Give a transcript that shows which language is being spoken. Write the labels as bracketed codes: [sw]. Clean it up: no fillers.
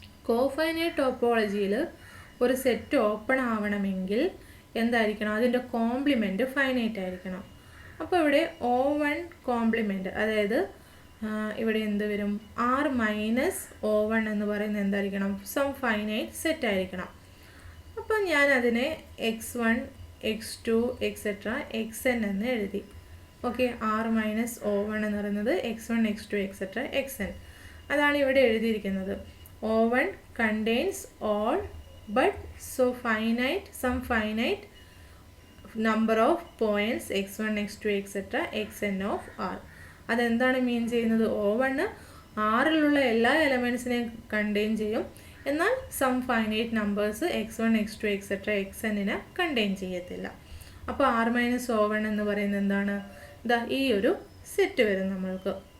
[ml] കോഫൈനൈറ്റ് ടോപ്പോളജിയിൽ ഒരു set open ആവണമെങ്കിൽ എന്തായിരിക്കണം, അതിൻ്റെ കോംപ്ലിമെൻറ്റ് ഫൈനൈറ്റ് ആയിരിക്കണം. അപ്പോൾ ഇവിടെ O1 കോംപ്ലിമെൻറ്റ്, അതായത് ഇവിടെ എന്ത് വരും, R മൈനസ് O1 എന്ന് പറയുന്നത് എന്തായിരിക്കണം, സം ഫൈനൈറ്റ് സെറ്റ് ആയിരിക്കണം. അപ്പോൾ ഞാൻ അതിനെ X1 X2 etc. XN എന്ന് എഴുതി. ഓക്കെ, R മൈനസ് O1 എന്ന് പറയുന്നത് X1 X2 etc. XN, അതാണ് ഇവിടെ എഴുതിയിരിക്കുന്നത്. [en] O1 contains all but some finite number of points X1 X2 etc. XN of R. [ml] അതെന്താണ് മീൻ ചെയ്യുന്നത്, O1 ആറിലുള്ള എല്ലാ എലമെൻറ്റ്സിനെയും കണ്ടെയ്ൻ ചെയ്യും, എന്നാൽ some finite numbers X1 X2 etc. XNനെ contain ചെയ്യത്തില്ല. അപ്പോൾ R മൈനസ് O1 എന്ന് പറയുന്നത് എന്താണ്, ഈ ഒരു സെറ്റ് വരും നമ്മൾക്ക്.